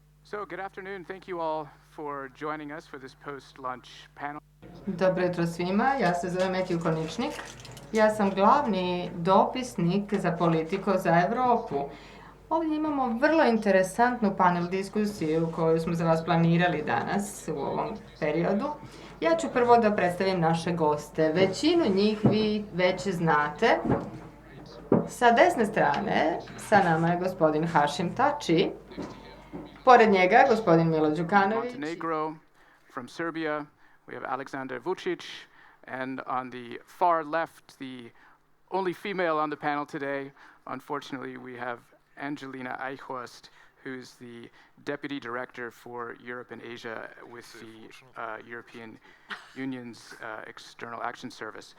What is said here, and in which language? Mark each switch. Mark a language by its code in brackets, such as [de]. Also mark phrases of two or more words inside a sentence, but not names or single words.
[en] So, good afternoon. Thank you all for joining us for this post-lunch panel. [sr] Dobro jutro svima, ja se zovem Metju Koničnik. Ja sam glavni dopisnik za politiku za Europu. Ovdje imamo vrlo interesantnu panel diskusiju koju smo za vas planirali danas u ovom periodu. Ja ću prvo da predstavim naše goste. Većinu njih vi već znate. Sa desne strane sa nama je gospodin Hašim Tači. Pored njega gospodin Milo Đukanović. [en] Montenegro, from Serbia, we have Aleksandar Vučić, and on the far left, the only female on the panel today, unfortunately, we have Angelina Eichhorst, who's the Deputy Director for Europe and Asia with the European Union's External Action Service.